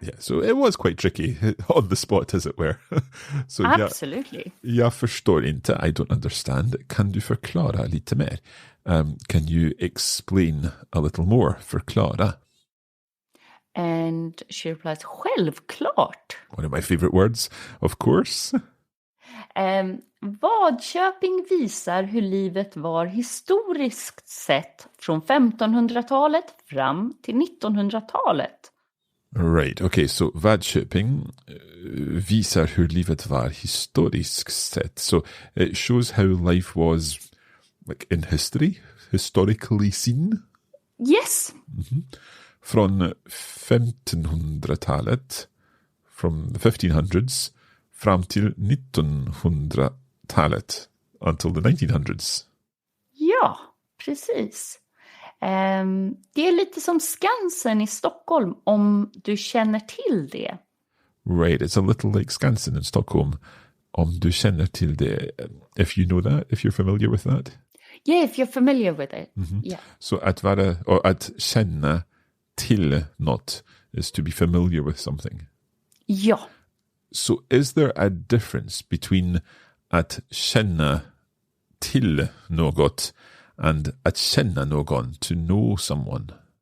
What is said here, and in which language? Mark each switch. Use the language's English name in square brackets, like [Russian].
[English] Yeah, so it was quite tricky on the spot, as it were. So Absolutely. [Swedish] Jag förstår inte, [English] I don't understand. [Swedish] Kan du förklara lite mer? [English] Can you explain a little more? [Swedish] Förklara. [English] And she replies, självklart. One of my favorite words, of course. [Swedish] Vadköping visar hur livet var historiskt sett från 1500-talet fram till 1900-talet. [English] Right, okay, so [Swedish] Vadköping visar hur livet var historiskt sett. [English] So it shows how life was like in history, historically seen. Yes. Mm-hmm. [Swedish] Från 1500-talet, [English] from the 1500s, [Swedish] fram till 1900-talet, [English] until the 1900s. [Swedish] Ja, precis. Det är lite som Skansen i Stockholm, om du känner till det. [English] Right, it's a little like Skansen in Stockholm, [Swedish] om du känner till det. [English] If you know that, if you're familiar with that. Yeah, if you're familiar with it. Mm-hmm. Yeah. [Swedish] Så att vara, och att känna till något [English] is to be familiar with something. [Swedish] Ja. [English] So is there a difference between [Swedish] att känna till något [English] and [Swedish] att känna någon, [English] to know someone?